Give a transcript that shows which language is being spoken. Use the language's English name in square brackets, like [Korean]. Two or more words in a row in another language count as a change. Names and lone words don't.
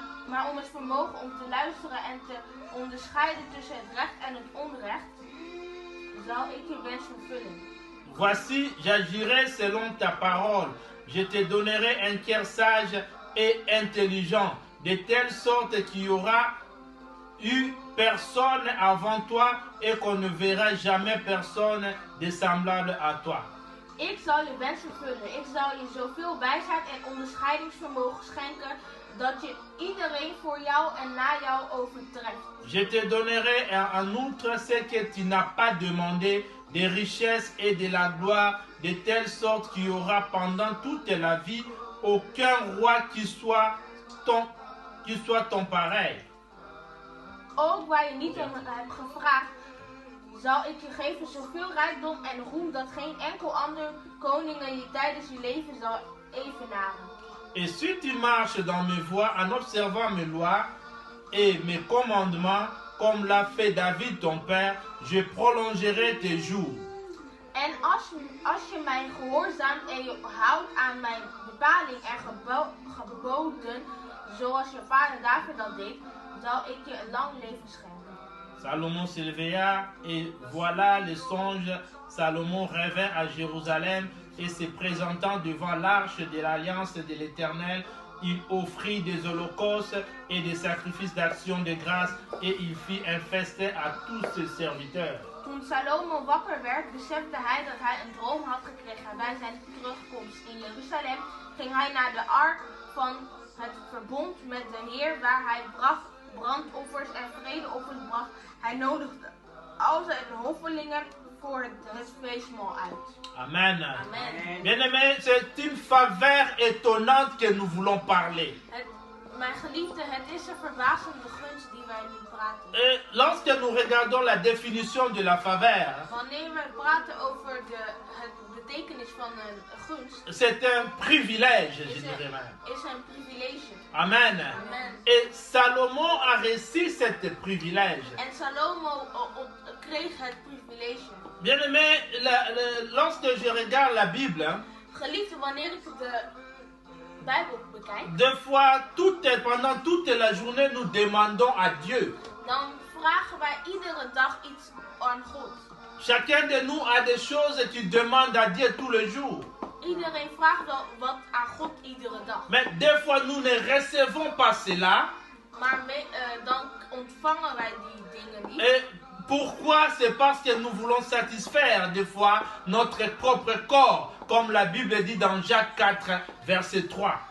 [Dutch] Maar om het vermogen om te luisteren en te onderscheiden tussen het recht en het onrecht, zal ik je wens vervullen. [French] Voici, j'agirai selon ta parole. Je te donnerai un cœur sage et intelligent, de telle sorte qu'il y aura eu personne avant toi et qu'on ne verra jamais personne de semblable à toi. [Dutch] Ik zal je wens vervullen. Ik zal je zoveel wijsheid en onderscheidingsvermogen schenken dat je iedereen voor jou en na jou overtreft. [French] Je te donnerai en outre ce que tu n'as pas demandé, des richesses et de la gloire, de telle sorte qu'il y aura pendant toute la vie aucun roi qui soit ton pareil. [Dutch] Ook waar je niet om hebt gevraagd, zal ik je geven zoveel rijkdom en roem dat geen enkel ander koningen je tijdens je leven zal evenaren. [French] Et si tu marches dans mes voies en observant mes lois et mes commandements, comme l'a fait David ton père, je prolongerai tes jours. [Dutch] En als je mij gehoorzaamt en je houdt aan mijn bepaling en geboden, zoals je vader David dat deed, zal ik je een lang leven schenken. [French] Salomon s'éveilla et voilà le songe. Salomon revint à Jérusalem et se présentant devant l'arche de l'alliance de l'Éternel, il offrit des holocaustes et des sacrifices d'action de grâce et il fit un festin à tous ses serviteurs. [Dutch] Toen Salomo wakker werd, besefte hij dat hij een droom had gekregen. Bij zijn terugkomst in Jeruzalem ging hij naar de ark van het verbond met de Heer, waar hij brandoffers en vredeoffers bracht. Hij nodigde al zijn hovelingen voor het feestmaal uit. Amen. Amen. [French] Bien-aimés, c'est une faveur étonnante que nous voulons parler. [Dutch] Mijn geliefde, het is een verbazende gunst die wij nu praten. [French] Et lorsque nous regardons la définition de la faveur, [Dutch] Wanneer we praten over het betekenis van een gunst, [French] c'est un privilège, je dirais même. [Dutch] is een privilege. Amen. Amen. [French] Et Salomon a reçu ce privilège. [Dutch] En Salomo kreeg het privilege. [French] Bien-aimé, lorsque je regarde la Bible, [Dutch] Geliefde, wanneer ik de Bijbel bekijk, [French] des fois, pendant toute la journée, nous demandons à Dieu. [Dutch] dan vragen wij iedere dag iets aan God. [French] Chacun de nous a des choses qu'il demande à Dieu tous les jours. [Dutch] Iedereen vraagt wel wat aan God iedere dag. [French] Mais des fois, nous ne recevons pas cela. [Dutch] Maar dan ontvangen wij die dingen niet. [French] Et pourquoi? C'est parce que nous voulons satisfaire des fois notre propre corps, comme la Bible dit dans Jacques 4, verset 3.